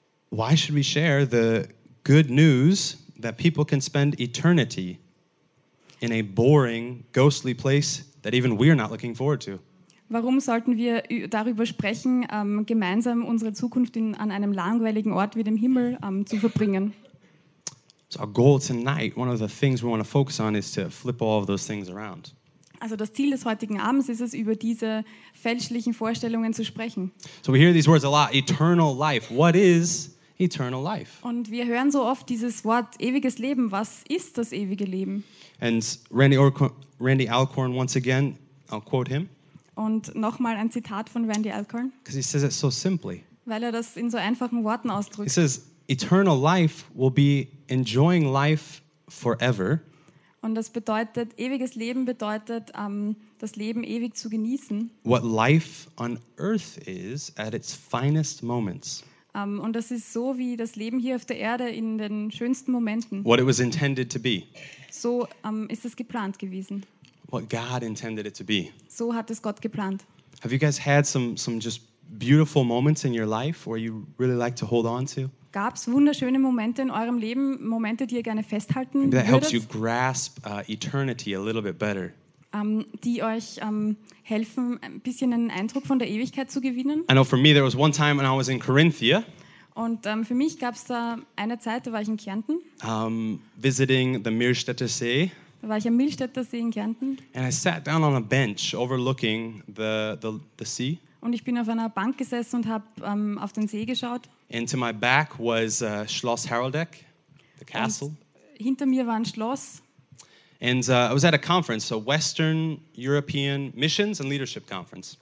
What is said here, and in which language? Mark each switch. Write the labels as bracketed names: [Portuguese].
[English] Why should we share the good news that people can spend eternity in a boring, ghostly place that even we're not looking forward to? [German] Warum sollten wir darüber sprechen, gemeinsam unsere Zukunft an einem langweiligen Ort wie dem Himmel zu verbringen? [English] So our goal tonight, one of the things we want to focus on is to flip all of those things around. [German] Also das Ziel des heutigen Abends ist es, über diese fälschlichen Vorstellungen zu sprechen. [English] So we hear these words a lot, eternal life. What is eternal life? [German] Und wir hören so oft dieses Wort ewiges Leben. Was ist das ewige Leben? [English] And Randy Alcorn once again, I'll quote him. [German] Und nochmal ein Zitat von Randy Alcorn. [English] Because he says it so simply. [German] Weil er das in so einfachen Worten ausdrückt. [English] He says, eternal life will be enjoying life forever. [German] Und das bedeutet, ewiges Leben bedeutet, das Leben ewig zu genießen. [English] What life on earth is at its finest moments. [German] Und das ist so, wie das Leben hier auf der Erde in den schönsten Momenten. [English] What it was intended to be. [German] So ist es geplant gewesen. [English] What God intended it to be. [German] So hat es Gott geplant. [English] Have you guys had some just beautiful moments in your life where you really like to hold on to? [German] Gab's wunderschöne Momente in eurem Leben, Momente, die ihr gerne festhalten würdet? [English] That helps you grasp eternity a little bit better. [German] Die euch helfen, ein bisschen einen Eindruck von der Ewigkeit zu gewinnen. [English] I know for me there was one time when I was in Corinthia. [German] Und für mich gab's da eine Zeit, da war ich in Kärnten. [English] Visiting the Millstätter See. [German] Da war ich am Millstätter See in Kärnten. [English] And I sat down on a bench overlooking the sea. [German] Und ich bin auf einer Bank gesessen und habe auf den See geschaut. [English] And to my back was Schloss Haroldeck, the castle. [German] Und hinter mir war ein Schloss. [English] And I was at a conference, a Western European Missions and Leadership Conference.